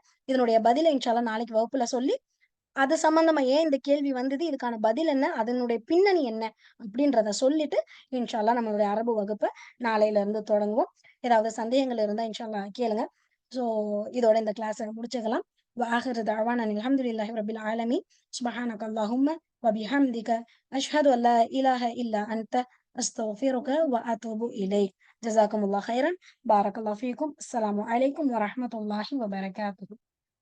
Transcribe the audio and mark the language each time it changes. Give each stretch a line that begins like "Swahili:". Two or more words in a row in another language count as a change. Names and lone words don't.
Tamil: இதனுடைய பதில
Arabic: إن شاء الله
Tamil: நாளைக்கு வகுப்புல சொல்லி, அது சம்பந்தமா ஏன் இந்த கேள்வி வந்தது? இதுக்கான பதில் என்ன? அதனுடைய பின்னணி என்ன? அப்படின்றத சொல்லிட்டு,
Arabic: إن شاء الله
Tamil: நம்மளுடைய அரபு வகுப்ப நாளையில இருந்து தொடங்குவோம். ஏதாவது சந்தேகங்கள் இருந்தா
Arabic: إن شاء الله
Tamil: கேளுங்க. ஸோ இதோட இந்த கிளாஸ முடிச்சுக்கலாம்.
Arabic: وآخر دعوانا أن الحمد لله رب العالمين سبحانك اللهم وبحمدك أشهد أن لا إله إلا أنت أستغفرك وأتوب إليك. جزاكم الله خيرا. بارك الله فيكم. السلام عليكم ورحمة الله وبركاته.